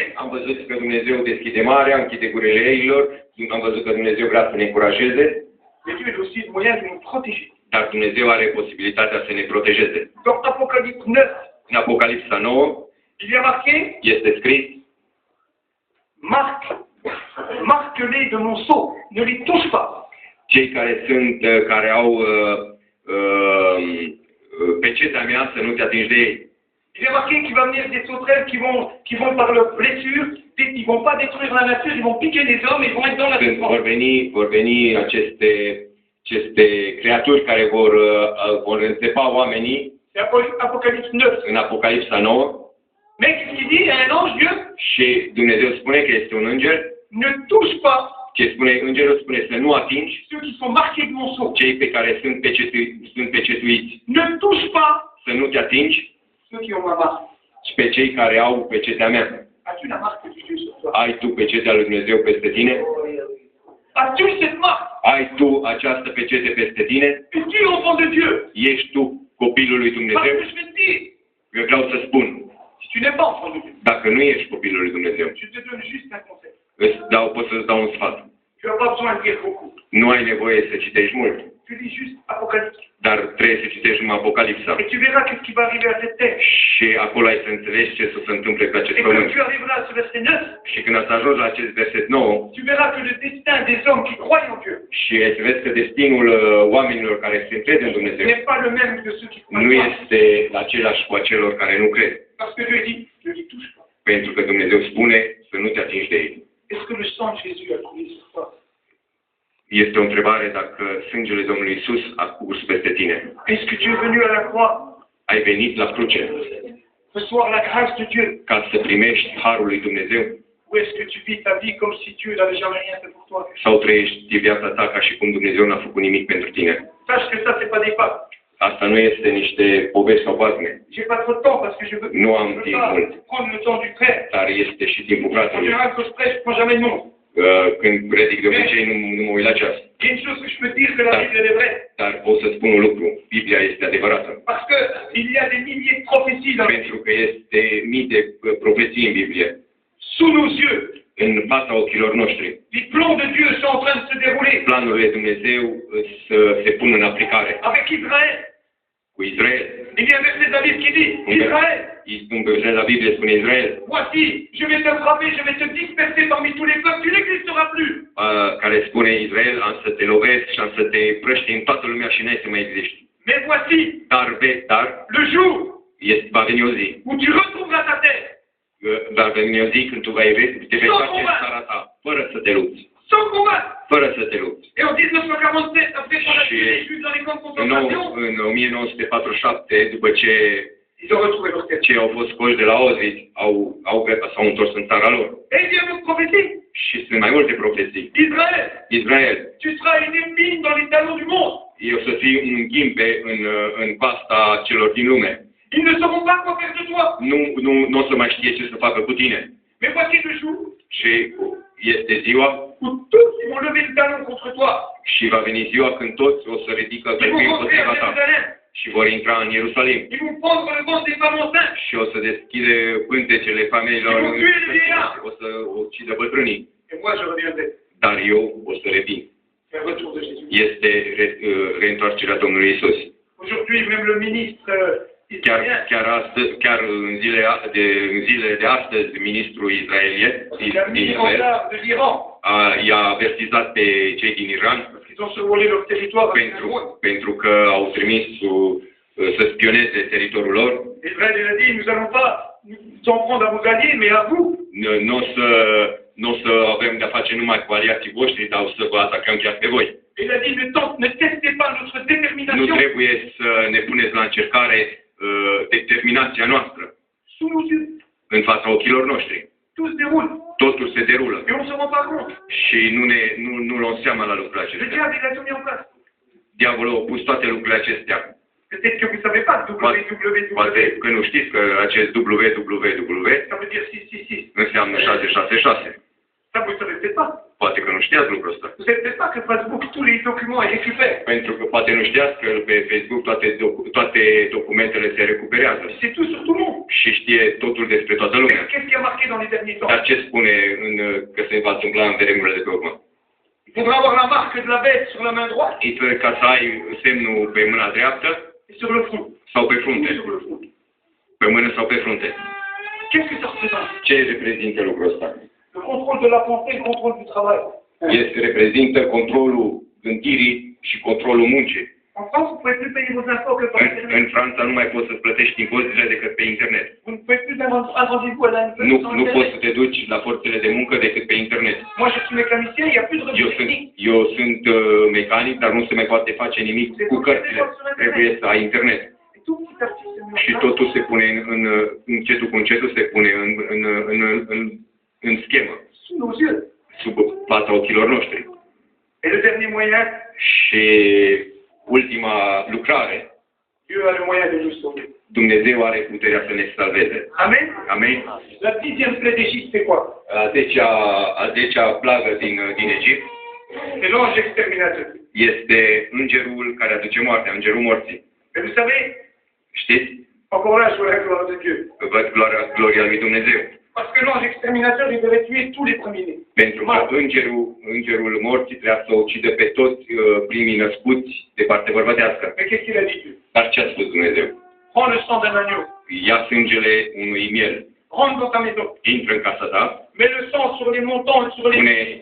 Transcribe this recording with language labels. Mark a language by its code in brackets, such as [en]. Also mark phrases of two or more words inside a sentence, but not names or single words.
[ro] Am văzut că Dumnezeu deschide marea, închide gurile eilor. Am văzut că Dumnezeu vrea să ne încurajeze. [fr] Mais Dieu a aussi le moyen de nous protéger. [ro] Dar Dumnezeu are posibilitatea să ne protejeze. [fr] Dans Apocalypse 9, [ro] În Apocalipsa 9 [fr] il y a marqué, [ro] este scris: [fr] marque-les de mon sceau, ne les touche pas. [ro] cei care au pecetea mea să nu te atingi de ei. [fr] Il est marqué qu'il va venir des sauterelles qui vont par leur blessure, ils vont pas détruire la nature, ils vont piquer les hommes, ils vont être dans la souffrance. [ro] Vor veni aceste creaturi care vor înțepa oamenii. [fr] C'est Apocalypse 9. [ro] În Apocalipsa 9. [fr] Mais qu'est-ce qu'il dit? Il y a un ange, Dieu, [ro] Și Dumnezeu spune că este un înger. [fr] ne touche pas [ro] Îngerul spune să nu atingi [fr] ceux qui sont marqués de mon sceau. [ro] cei pe care sunt pecetuiți. [fr] Ne touche pas [ro] Să nu te atingi [fr] ceux qui ont ma marque. [ro] și pe cei care au pecetea mea. [fr] As-tu la marque de Dieu sur toi? [ro] Ai tu pecetea lui Dumnezeu peste tine? [fr] As-tu cette marque? [ro] Ai tu această pecete peste tine? [fr] Es-tu enfant de Dieu? [ro] Ești tu copilul lui [fr] Parce [ro] Dumnezeu? [fr] que je vais te dire, [ro] Eu vreau să spun, [fr] si tu n'es pas enfant de Dieu, [ro] dacă nu ești copilul lui Dumnezeu, [fr] je te donne juste un conseil. [ro] pot să-ți dau un sfat. [fr] Tu n'as pas besoin de lire beaucoup. [ro] Nu ai nevoie să citești mult, [fr] Tu lis juste Apocalypse. [ro] dar trebuie să citești numai Apocalipsa. [fr] Et tu verras qu'est-ce qui va arriver à cette terre. [ro] Și acolo ai să înțelegi ce să se întâmple pe acest [fr] Et quand [ro] pământ. [fr] tu arriveras à ce verset 9, [ro] Și când ați ajuns la acest verset 9, [fr] tu verras que le destin des hommes qui croient en Dieu [ro] și să vezi că destinul oamenilor care se încred în Dumnezeu [fr] n'est pas le même que ceux qui croient [ro] nu [fr] pas. [ro] este același cu acelor care nu cred. [fr] Parce que Dieu dit, ne les touche pas. [ro] Pentru că Dumnezeu spune să nu te atingi de ei. [fr] Est-ce que le sang de Jésus a coulé sur toi? [ro] Este o întrebare dacă sângele Domnului Isus a curs peste tine. [fr] Est-ce que tu es venu à la croix [ro] Ai venit la cruce [fr] recevoir la grâce de Dieu? [ro] ca să primești harul lui Dumnezeu [fr] Ou est-ce que tu vis ta vie comme si Dieu n'avait jamais rien fait pour toi? [ro] sau trăiești viața ta ca și cum Dumnezeu n-a făcut nimic pentru tine? [fr] Sache que ça, c'est pas des fables. [ro] Asta nu este niște povești sau bazme. [fr] J'ai pas trop de temps parce que je veux [ro] Nu am timp mult, [fr] prendre le temps du frère. [ro] dar este și timpul [fr] En [ro] fratelui. [fr] général, quand je prêche, je prends jamais de nom. [ro] Când predic de obicei nu mă uit la ceas. [fr] Il y a une chose que je peux dire, que la Bible elle est vraie. [ro] Dar pot să spun un lucru. Biblia este adevărată. [fr] Parce que il y a des milliers de prophéties dans la Bible. [ro] Pentru că este mii de profeții în Biblie. [fr] Sous nos yeux, [ro] În fața ochilor noștri. [fr] les plans de Dieu sont en train de se dérouler. [ro] Planurile lui Dumnezeu să se pună în aplicare. [fr] Avec Israël. [ro] Cu Israel. [fr] Il y a un verset de la Bible qui dit, Israël, [ro] Un verset la Biblie spune Israel. [fr] voici, je vais te frapper, je vais te disperser parmi tous les peuples, tu n'existeras plus. [ro] Care spune Israel, am să te lovesc și am să te prăști în toată lumea și n-ai să mai existi. [fr] Mais voici, [ro] Dar [fr] le jour [ro] va veni o zi. [fr] où tu retrouveras ta terre, [ro] Va veni o zi când te vei face în țara ta, fără să te lupți. [fr] sans combat. [ro] Fără să te lupți. [fr] Et en 1947, après qu'on a tué les Juifs dans les camps de concentration, [ro] În 1947, după ce [fr] ils ont retrouvé leur terre. [ro] cei au fost scoși de la Auschwitz, s-au întors în țara lor. [fr] Et il y a une autre prophétie. [ro] Și sunt mai multe profeții. Israel, [fr] Tu seras une épine dans les talons du monde. [ro] eu să fii un ghimpe în pasta celor din lume. [fr] Ils ne sauront pas quoi faire de toi. [ro] Nu o să mai știe ce să facă cu tine. [fr] Mais voici le jour [ro] Și este ziua [fr] où tous vont lever le talon contre toi. [ro] și va veni ziua când toți o să ridică [fr] Ils vont [ro] gândul [fr] rentrer à [ro] împotriva ta [fr] Jérusalem. [ro] și vor intra în Ierusalim. [fr] Ils vont prendre le ventre des femmes enceintes. [ro] Și o să deschide pântecele femeilor, o să ucidă bătrânii. [fr] Et moi, je reviendrai. [ro] Dar eu o să revin. [fr] C'est un retour de Jésus. [ro] Este reîntoarcerea Domnului Isus. [fr] Aujourd'hui, même le ministre israélien, [ro] Chiar în zilele de astăzi, ministrul israelian [fr] il a mis en garde de l'Iran. [ro] i-a avertizat pe cei din Iran [fr] Ils ont survolé leur territoire. [ro] pentru că au trimis să spioneze teritoriul lor. [fr] Israël, il a dit, nous n'allons pas nous en prendre à vos alliés, mais à vous. [ro] Nu o să avem de-a face numai cu aliații voștri, dar o să vă atacăm chiar pe voi. [fr] Il a dit, ne testez pas notre [ro] Nu [fr] détermination. [ro] trebuie să ne puneți la încercare determinația noastră [fr] Sous nos yeux. [ro] în fața ochilor noștri. [fr] Tout se déroule. [ro] Totul se derulă [fr] Et on ne se rend pas compte. [ro] și nu luăm seama la lucrurile [fr] Le [ro] acestea. [fr] diable, il a tout mis en place. [ro] Diavolul a pus toate lucrurile acestea. [fr] Peut-être que vous ne savez pas, www. [ro] Poate că nu știți că acest www [fr] Ça veut dire 666. [ro] înseamnă 666. [fr] Ça, vous ne savez peut-être pas. [ro] Poate că nu știați lucrul ăsta. [fr] Vous ne savez peut-être pas que Facebook, tous les documents, ils récupèrent. [ro] Pentru că poate nu știați că pe Facebook toate documentele se recuperează. [fr] C'est tout sur tout le monde. [ro] Și știe totul despre toată lumea. [fr] Qu'est-ce qui a marqué dans les derniers temps? [ro] Dar ce spune că se va întâmpla în vremurile de pe urmă? [fr] Il faudra avoir la marque de la bête sur la main droite [ro] Trebuie ca să ai semnul pe mâna dreaptă [fr] et sur le front. [ro] sau pe [fr] Ou [ro] frunte. [fr] sur le front. [ro] Pe mână sau pe frunte. [fr] Qu'est-ce que ça représente? [ro] Ce reprezintă lucrul ăsta? [fr] Le contrôle de la pensée, le contrôle du travail. [ro] Reprezintă controlul gândirii și controlul muncii. [fr] En France, vous ne pouvez plus payer vos impôts que par [ro] În [fr] Internet. [ro] Franța nu mai poți să plătești impozitele decât pe internet. [fr] Vous ne pouvez plus avoir un rendez-vous à la [ro] Nu poți să te duci la forțele de muncă decât pe internet. [fr] Moi, je suis mécanicien, il n'y a plus de revue technique. [ro] Eu sunt mecanic, dar nu se mai poate face nimic cu cărțile. Trebuie să ai internet. [fr] Et tout petit à petit, c'est mis en [ro] Și [fr] place. [ro] totul se pune încetul cu încetul se pune în schemă, [fr] Sous nos yeux. [ro] sub fața ochilor noștri. [fr] Et le dernier moyen, [ro] Și ultima lucrare, [fr] Dieu a le moyen de nous sauver. [ro] Dumnezeu are puterea să ne salveze. [fr] Amen. [ro] Amen? [fr] La 10e plaie d'Égypte, c'est quoi? [ro] A zecea plagă din Egipt [fr] C'est l'ange exterminateur. [ro] este îngerul care aduce moartea, îngerul morții. [fr] Et vous savez, [ro] Știți? [fr] encore là, je vois la gloire de Dieu. [ro] Văd gloria lui Dumnezeu. [fr] Parce que l'ange exterminateur, il devait tuer tous les premiers-nés. [ro] Pentru că îngerul morții trebuia să ucidă pe toți primii născuți de parte bărbătească. [fr] Mais qu'est-ce qu'il a dit Dieu? [ro] Dar ce a spus Dumnezeu? [fr] Prends le sang d'un agneau, [ro] Ia sângele unui miel, [fr] rentre dans ta maison, [ro] intră în casa ta, [fr] mets le sang sur les montants et sur les...